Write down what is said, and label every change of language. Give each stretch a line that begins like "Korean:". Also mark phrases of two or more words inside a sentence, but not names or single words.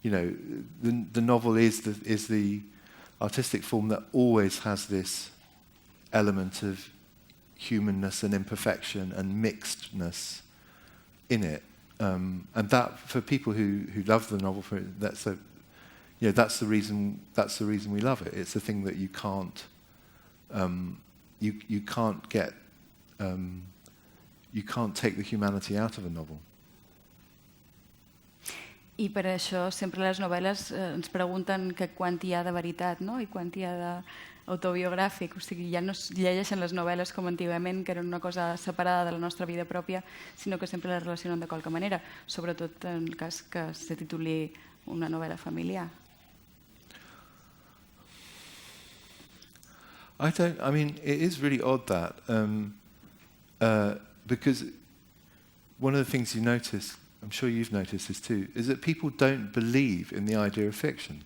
English: the novel is the artistic form that always has this element of humanness and imperfection and mixedness in it, and that for people who love the novel, that's the reason we love it. It's a thing that you can't get. You can't take the humanity out of a novel.
Catalan: I per això sempre les novel·les ens pregunten que quant hi ha de veritat, no? I quant hi ha d'autobiogràfic. O sigui, ja no es llegeixen les novel·les com antigament, que eren una cosa separada de la nostra vida pròpia, sinó que sempre les relacionen de qualque manera, sobretot en el cas que se tituli una novel·la familiar.
English: It is really odd that, because one of the things you notice, I'm sure you've noticed this too, is that people don't believe in the idea of fiction.